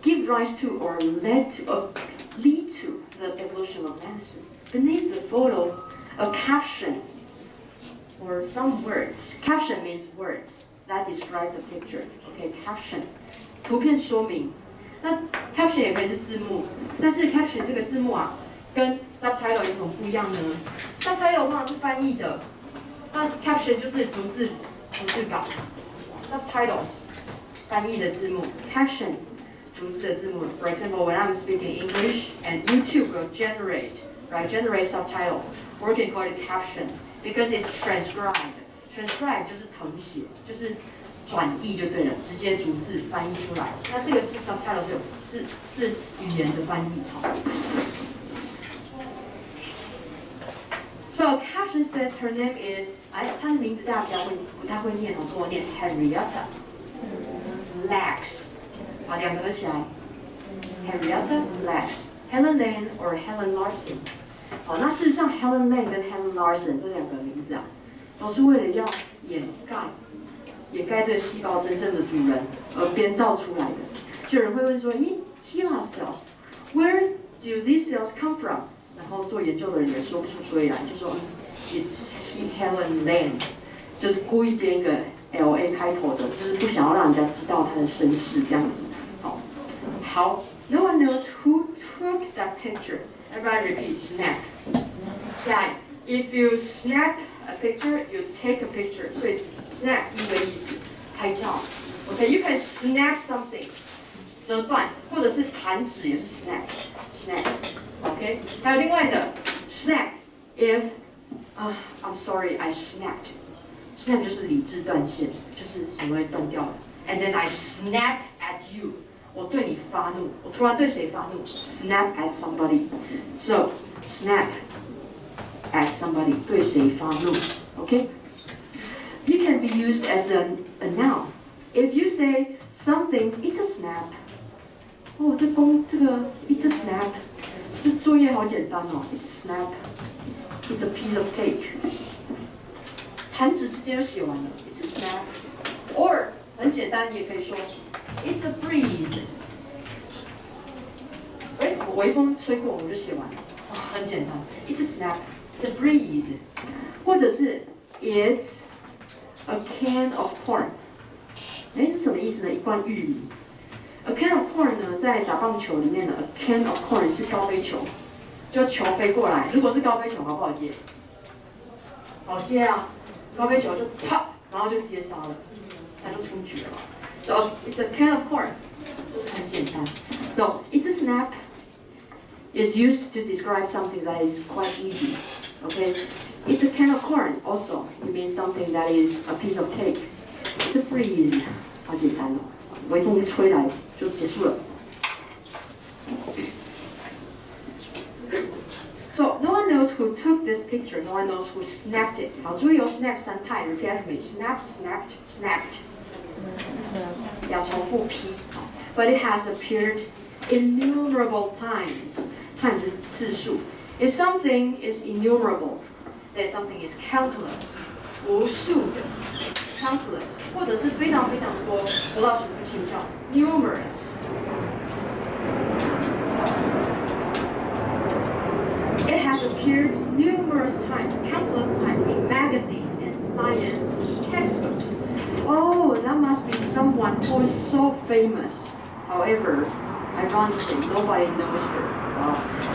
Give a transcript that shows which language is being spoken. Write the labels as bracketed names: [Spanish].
[English] rise to or lead to the evolution of medicine. Beneath the photo, a caption or some words. Caption means words that describe the picture. Okay, caption. [Chinese] 图片说明。那 caption 也可以是字幕，但是 caption 这个字幕啊，跟 subtitle 有什么不一样呢 ？subtitle 通常是翻译的，那 caption 就是逐字稿。 subtitles 翻译的字幕 ，caption 逐字的字幕。 [English] For example, when I'm speaking English and YouTube will generate subtitle, or we can call it caption because it's transcribed. [Chinese] Transcribe 就是誊写，就是转译就对了，直接逐字翻译出来。那这个是 subtitle 是语言的翻译。好。 [English] So caption says her name is， [Chinese] 她的名字大家不太会念哦，跟我念 Henrietta Lacks， 把两个合起来 ，Henrietta Lacks，Helen Lane or Helen Larson。好，那事实上 Helen Lane 跟 Helen Larson 这两个名字啊，都是为了要掩盖这个细胞真正的主人而编造出来的。就有人会问说，咦 ， [English] HeLa cells, where do these cells come from？ [Chinese] 然后做研究的人也说不出所以然，就说 [English] It's Helen Lane， [Chinese] 就是故意编一个 LA 开头的，就是不想要让人家知道他的身世这样子。好 [English] ，No one knows who took that picture. Everybody repeat, snap. Yeah, if you snap a picture, you take a picture. [Chinese] 所以 snap 一个意思，拍照。 [English] Okay, you can snap something. [Chinese] 折断，或者是弹指也是 snap。OK， 还有另外的 snap [English] if I'm sorry I snapped。 [Chinese] snap 就是理智断线，就是什么会断掉了。 [English] And then I snap at you， [Chinese] 我对你发怒，我突然对谁发怒 ？ [English] Snap at somebody。 So snap at somebody [Chinese] 对谁发怒 [English] ？OK。You can be used as a noun. If you say something, it's a snap. [Chinese] 哦，这个 it's a snap， 这作业好简单哦 ，it's a snap， [English] it's a piece of cake， [Chinese] 弹指之间就写完了 ，it's a snap，or 很简单，也可以说 [English] it's a breeze， [Chinese] 哎，怎么微风吹过我就写完了，哦，很简单 ，it's a snap，it's a breeze， 或者是 [English] it's a can of corn， [Chinese] 哎，是什么意思呢？一罐玉米。 A can of corn 呢，在打棒球里面呢 ， [English] a can of corn [Chinese] 是高飞球，就球飞过来，如果是高飞球，好不好接？好接啊，高飞球就啪，然后就接杀了，它就出局了嘛。 [English] So it's a can of corn， [Chinese] 就是很简单。 [English] So it's a snap is used to describe something that is quite easy. Okay, it's a can of corn also. It means something that is a piece of cake. It's a breeze， [Chinese] 好简单哦。微风一吹来就结束了。 [English] So no one knows who took this picture. No one knows who snapped it. [Chinese] 好，注意哦 ，snap 三态 ， [English] repeat after me. Snap, snapped, snapped. [Chinese] 要重复 P。 [English] But it has appeared innumerable times. Times [Chinese] 是次数。 [English] If something is innumerable, then something is countless. [Chinese] 无数的。 Countless， 或者是非常非常多，得到数不清叫 numerous。 [English] It has appeared numerous times, countless times in magazines and science textbooks. Oh, that must be someone who is so famous. However, ironically, nobody knows her. Wow.